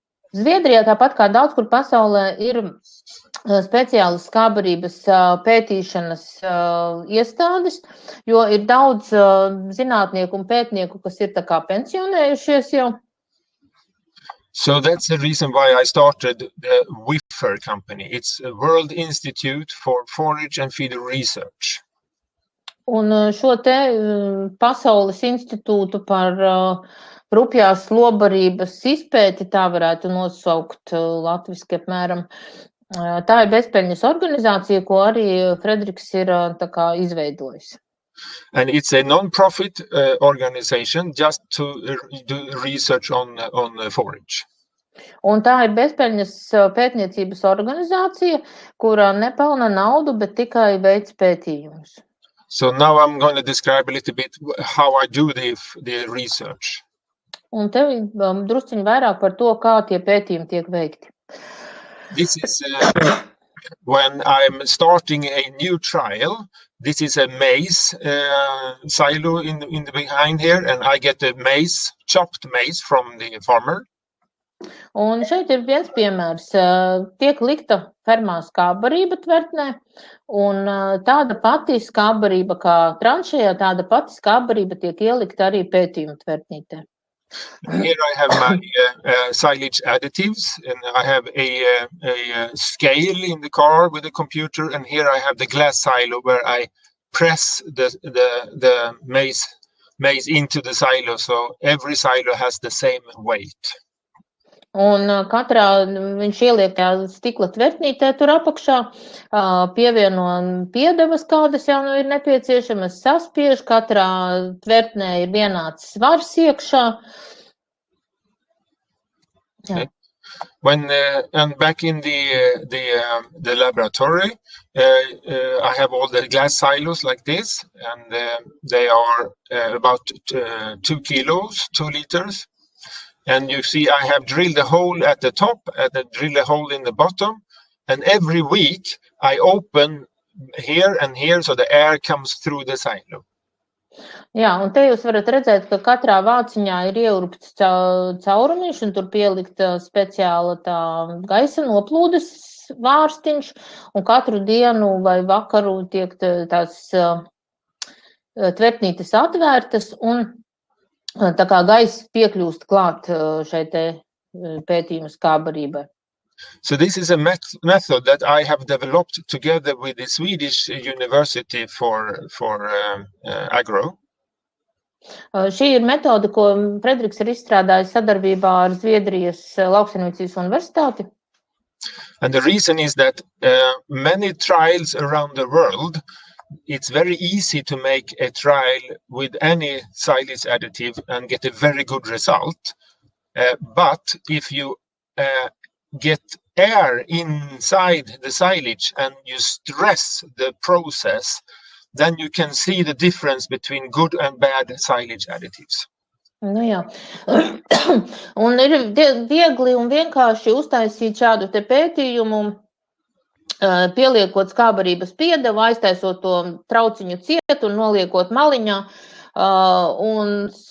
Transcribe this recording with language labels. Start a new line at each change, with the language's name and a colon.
Latvian: Zviedrijā, tāpat kā daudz kur pasaulē, ir speciālas skābarības pētīšanas iestādes, jo ir daudz zinātnieku un pētnieku, kas ir tā kā pensionējušies jau.
English: So that's the reason why I started the WIFR company. It's a World Institute for Forage and Feed Research.
Latvian: Un šo te Pasaules institūtu par rupjās lobarības izpēti, tā varētu nosaukt latviski apmēram. Tā ir bezpeļņas organizācija, ko arī Frederiks ir tā kā izveidojis.
English: And it's a non-profit organization just to do research on forage.
Latvian: Un tā ir bezpeļņas pētniecības organizācija, kurā nepelna naudu, bet tikai veic pētījumus.
English: So now I'm going to describe a little bit how I do the research.
Latvian: Un te drusciņi vairāk par to, kā tie pētījumi tiek veikti.
English: This is when I'm starting a new trial. This is a maize silo in the behind here, and I get the maize, chopped maize from the farmer.
Latvian: Un šeit ir viens piemērs. Tiek likta fermā skābarība tvertnē, un tāda pati skābarība kā tranšējā, tāda pati skābarība tiek ielikta arī pētījuma tvertnītē.
English: Here I have my silage additives, and I have a scale in the car with a computer, and here I have the glass silo where I press the maize into the silo, so every silo has the same weight.
Latvian: Un katrā viņš ieliek stikla tvertnītē tur apakšā, pievieno piedevas, kādas jau ir nepieciešamas, saspiež, katrā tvertnē ir vienāds svars iekšā.
English: Okay. When and back in the laboratory, I have all the glass silos like this, and they are about 2 kilos, 2 liters. And you see, I have drilled a hole at the top and drilled a hole in the bottom. And every week I open here and here so the air comes through the silo.
Latvian: Jā, un te jūs varat redzēt, ka katrā vāciņā ir ieurpts caurumiņš un tur pielikt speciāla tā gaisa noplūdes vārstiņš, un katru dienu vai vakaru tiek tās tvertnītes atvērtas, un tā kā gaisa piekļūst klāt šai te pētījuma skābarībai.
English: So this is a method that I have developed together with the Swedish University for Agro.
Latvian: Šī ir metode, ko Frederiks ir izstrādājis sadarbībā ar Zviedrijas lauksaimniecības universitāti.
English: And the reason is that many trials around the world, it's very easy to make a trial with any silage additive and get a very good result. But if you get air inside the silage and you stress the process, then you can see the difference between good and bad silage additives.
Latvian: Nu jā, un ir viegli un vienkārši uztaisīt šādu te pētījumu, pieliekot skābarības piedevu, aiztaisot to trauciņu cietu un noliekot maliņā, un